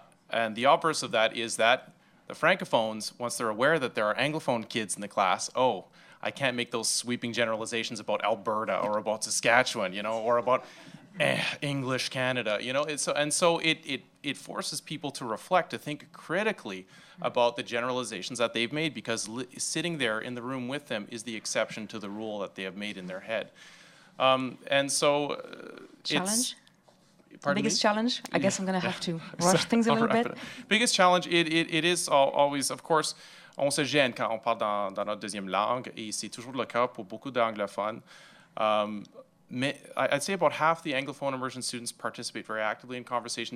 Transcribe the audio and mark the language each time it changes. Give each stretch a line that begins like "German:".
English: And the obverse of that is that the francophones, once they're aware that there are Anglophone kids in the class, I can't make those sweeping generalizations about Alberta or about Saskatchewan, or about English Canada, so it forces people to reflect, to think critically about the generalizations that they've made, because sitting there in the room with them is the exception to the rule that they have made in their head. And so challenge? Biggest challenge? I guess I'm going to have to rush things a little bit. Biggest challenge, it is always, of course,
French: on se gêne quand on parle dans notre deuxième langue, et c'est toujours le cas pour beaucoup d'anglophones.
English: I'd say about half the Anglophone immersion students participate very actively in conversation.